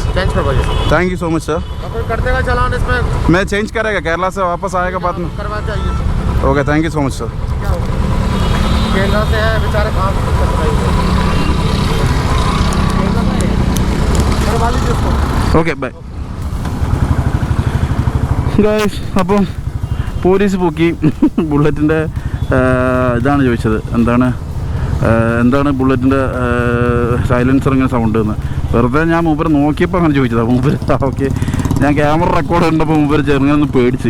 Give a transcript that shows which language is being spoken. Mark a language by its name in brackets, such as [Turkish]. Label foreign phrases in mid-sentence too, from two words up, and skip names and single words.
[Hindi] चेंज करवाइए। [English] thank you so much sir. [Hindi] तो कोई कर देगा चालान इसमें? मैं चेंज करेगा, केरला से वापस आएगा बाद में। करवा चाहिए। [English] okay thank you so much sir. [Hindi] क्या हो केरला से है बेचारे, काम करवा लीजिए उसको। [English] okay bye guys. [Malayalam] അപ്പം പോലീസ് പൊക്കി ബുള്ളറ്റിൻ്റെ ഇതാണ് ചോദിച്ചത്, എന്താണ് ബുള്ളറ്റിൻ്റെ സൈലൻസർ ഇങ്ങനെ സൗണ്ട് എന്ന്. വെറുതെ ഞാൻ മൂപ്പര് നോക്കിയപ്പോൾ അങ്ങനെ ചോദിച്ചതാണ് മൂപ്പര്. ഓക്കെ, ഞാൻ ക്യാമറ റെക്കോർഡ് കണ്ടപ്പോൾ മൂപ്പര് ചെറുങ്ങനെ പേടിച്ച്.